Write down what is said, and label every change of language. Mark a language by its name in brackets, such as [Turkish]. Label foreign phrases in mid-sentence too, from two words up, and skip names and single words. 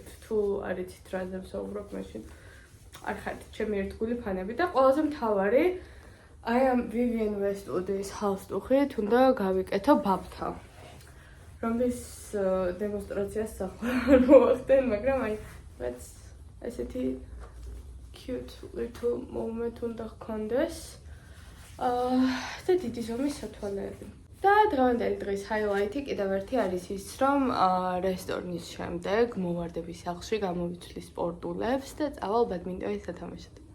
[Georgian] თუ არ იცით რაზე ვსაუბრობ, მაშინ არ ხართ ჩემი ერთგული ფანები და ყველაზე მთავარი აი ამ Vivienne Westwood-ის ჰალსტუხით უნდა გავიკეთო ბაბთა. რომლის დემონსტრაციას ახლა არ მოვახდენ, მაგრამ აი რაც ესეთი [English] cute little moment [Georgian] უნდა გქონდეს. და დიდი ზომის სათვალეები. და დღევანდელი დღის ჰაილაითი კიდევ ერთი არის ის, რომ რესტორნის შემდეგ მოვარდები სახლში, გამოვიცვლი სპორტულებს და წავალ ბადმინტონის სათამაშოდ.